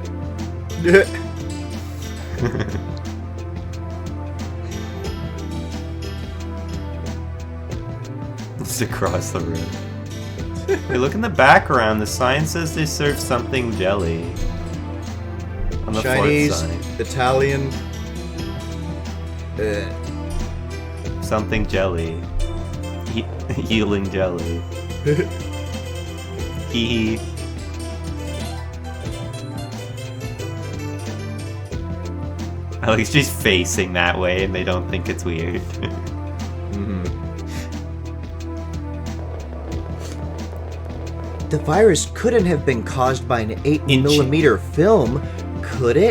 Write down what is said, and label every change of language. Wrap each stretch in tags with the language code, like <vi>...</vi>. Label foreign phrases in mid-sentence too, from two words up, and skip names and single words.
<en>It's across the room. Hey, look in the background. The sign says they serve something jelly. On the Chinese, fourth sign. Italian. Something jelly. Healing jelly. Hee hee. At least she's facing that way and they don't think it's weird. The virus couldn't have been caused by an 8mm film, could it?</en>